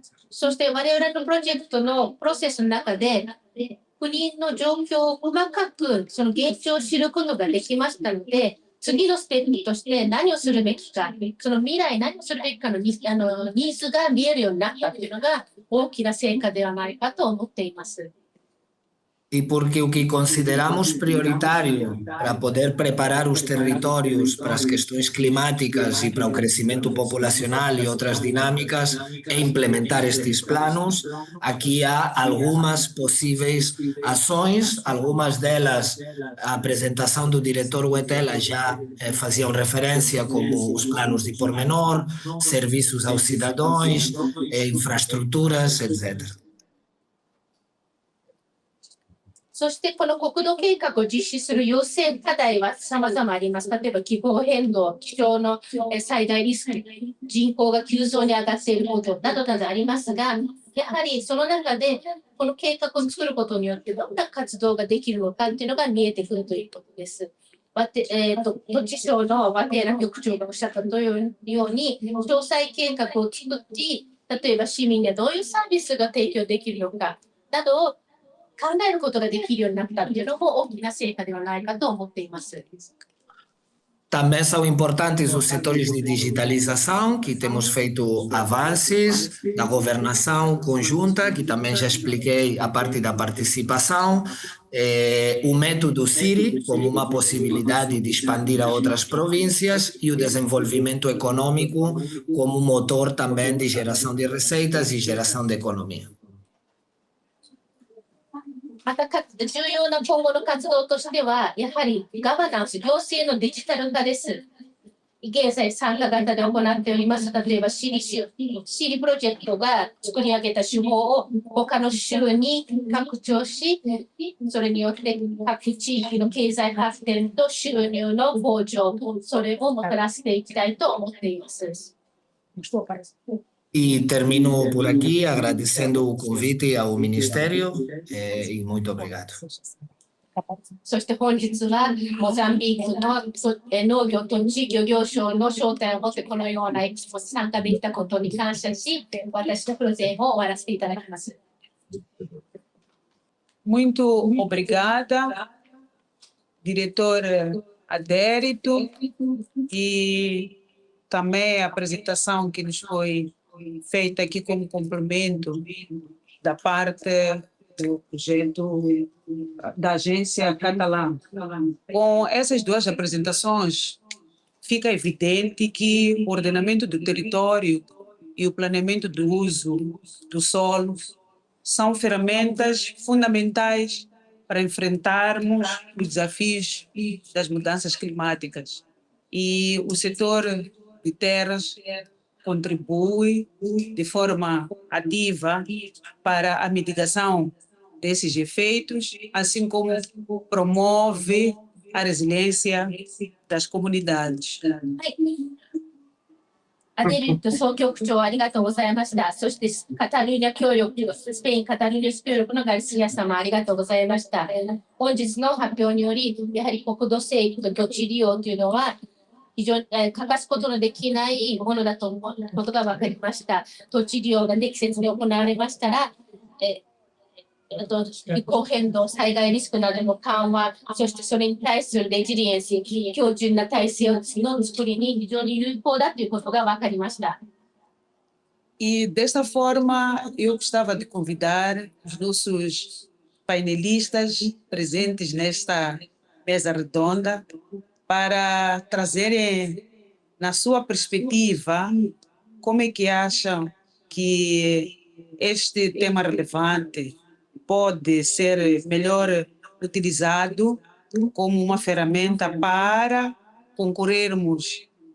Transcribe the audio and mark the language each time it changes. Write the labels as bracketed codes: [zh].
[ja] そして我々のプロジェクトのプロセスの中で、国の状況を細かくその現状を知ることができましたので、次のステップとして何をするべきか、その未来何をするべきかのニーズが見えるようになったというのが大きな成果ではないかと思っています。 [pt] E porque o que consideramos prioritário para poder preparar os territórios para as questões climáticas e para o crescimento populacional e outras dinâmicas é implementar estes planos. Aqui há algumas possíveis ações, algumas delas a apresentação do diretor Huetela já faziam referência, como os planos de pormenor, serviços aos cidadãos, infraestruturas, etc. [ja] そしてこの国土計画を実施する要請課題は様々あります。例えば気候変動、気象の災害リスク、人口が急増に上がっていることなどなどありますが、やはりその中でこの計画を作ることによってどんな活動ができるのかというのが見えてくるということです。土地省の和平な局長がおっしゃったように、詳細計画を作って、例えば市民にはどういうサービスが提供できるのかなどを考えることができるようになったというのも大きな成果ではないかと思っています。 [pt] Também são importantes os setores de digitalização, que temos feito avanços, da governação conjunta, que também já expliquei a parte da participação, o método Siri como uma possibilidade de expandir a outras províncias e o desenvolvimento econômico como motor também de geração de receitas e geração de economia. [ja] また重要な今後の活動としては、やはりガバナンス、行政のデジタル化です。現在参加型で行っております。例えばシリプロジェクトが作り上げた手法を他の州に拡張し、それによって各地域の経済発展と収入の向上、それをもたらしていきたいと思っています。 [pt] E termino por aqui agradecendo o convite ao Ministério e muito obrigado. [ja] そして本日はモザンビークの農業と地域漁業省の招待を持ってこのようなエキスポに参加できたことに感謝し、私のプレゼンを終わらせていただきます。 [pt] Muito obrigada, diretor Adérito, e também a apresentação que nos foi feita aqui como cumprimento da parte do projeto da agência catalã. Com essas duas apresentações, fica evidente que o ordenamento do território e o planeamento do uso do solo são ferramentas fundamentais para enfrentarmos os desafios das mudanças climáticas. E o setor de terras contribui de forma ativa para a mitigação desses efeitos, assim como promove a resiliência das comunidades. [ja] アデリット総局長ありがとうございました。そしてカタルーニャ協力、スペインカタルーニャ協力のガルシア様ありがとうございました。本日の発表により、やはり国土整備と土地利用というのは、非常に欠かすことのできないものだと思うことが分かりました。土地利用が適切に行われましたら、気候変動、災害リスクなどの緩和、そしてそれに対するレジリエンス、強靭な体制の作りに非常に有効だということが分かりました。 [pt] E desta forma, eu gostava de convidar os nossos painelistas presentes nesta mesa redonda para trazerem, na sua perspectiva, como é que acham que este tema relevante pode ser melhor utilizado como uma ferramenta para concorrermos